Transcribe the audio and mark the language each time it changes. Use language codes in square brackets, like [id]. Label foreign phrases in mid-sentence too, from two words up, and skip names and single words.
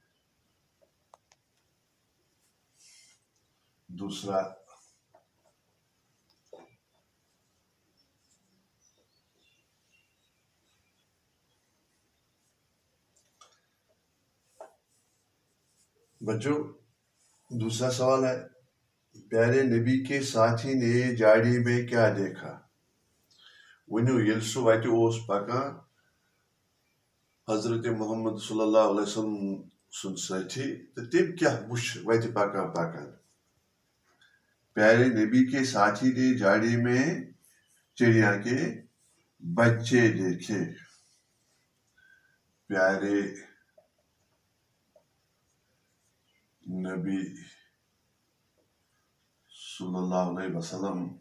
[ur] دوسرا بچوں دوسرا سوال ہے، پیارے نبی کے ساتھی نے جھاڑی میں کیا دیکھا؟ [ks] ؤنِو ییٚلہِ سُہ وتہِ اوس پکان حضرت محمد [ar] صلی اللہ علیہ وسلم [ks] سُنٛد سٲتھی تہٕ تٔمۍ کیٛاہ وُچھ وتہِ پکان پکان؟ [ur] پیارے نبی کے ساتھی نے جھاڑی میں چڑیا کے بچے دیکھے. پیارے نبی [ar] صلی اللہ علیہ وسلم